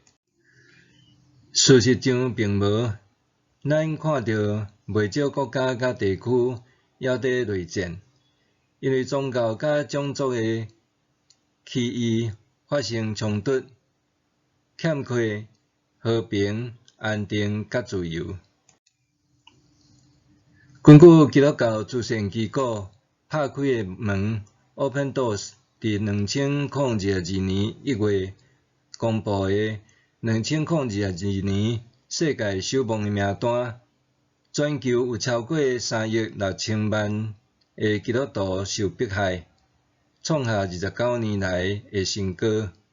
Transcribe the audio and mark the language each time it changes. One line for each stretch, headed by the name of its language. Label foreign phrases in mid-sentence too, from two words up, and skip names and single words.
Min Nan Chinese: 事实上并无，咱看到袂少国家甲地区还伫内战，因为宗教甲种族的起义发生冲突，欠缺和平、安定甲自由。根据基督教慈善机构拍开的门 Open Doors 伫2022年1月公布的2022年世界守望的名单，全球有超过3亿6千万的基督徒受迫害，创下29年来的新高。